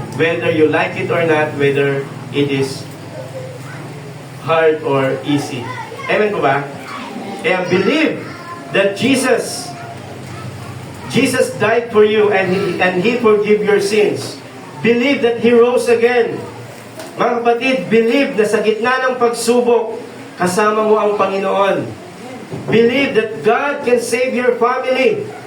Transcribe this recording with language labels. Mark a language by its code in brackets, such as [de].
[en] Whether you like it or not, whether it is hard or easy. Amen po ba? Kaya believe that Jesus died for you and He forgive your sins. Believe that He rose again. [tl] Mga kapatid, believe na sa gitna ng pagsubok, kasama mo ang Panginoon. [en] Believe that God can save your family.